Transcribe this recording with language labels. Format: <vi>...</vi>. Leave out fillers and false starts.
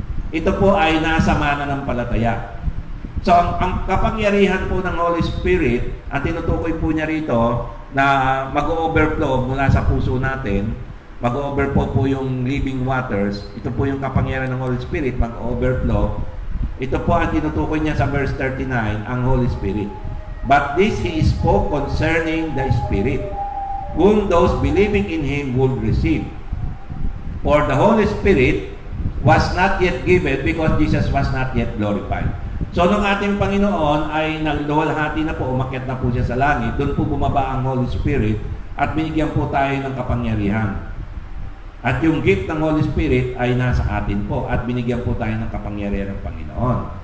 <tl>Ito po ay nasa mananampalataya. So, ang kapangyarihan po ng Holy Spirit, ang tinutukoy po niya rito, na mag-overflow mula sa puso natin, mag-overflow po yung living waters, ito po yung kapangyarihan ng Holy Spirit, mag-overflow. Ito po ang tinutukoy niya sa verse 39, ang Holy Spirit.</tl> <en>But this he spoke concerning the Spirit, whom those believing in him would receive. For the Holy Spirit was not yet given because Jesus was not yet glorified.</en> <tl>So, nung ating Panginoon ay nagluwalhati na po, umakyat na po siya sa langit, doon po bumaba ang Holy Spirit at binigyan po tayo ng kapangyarihan. At yung gift ng Holy Spirit ay nasa atin po at binigyan po tayo ng kapangyarihan ng Panginoon.</tl>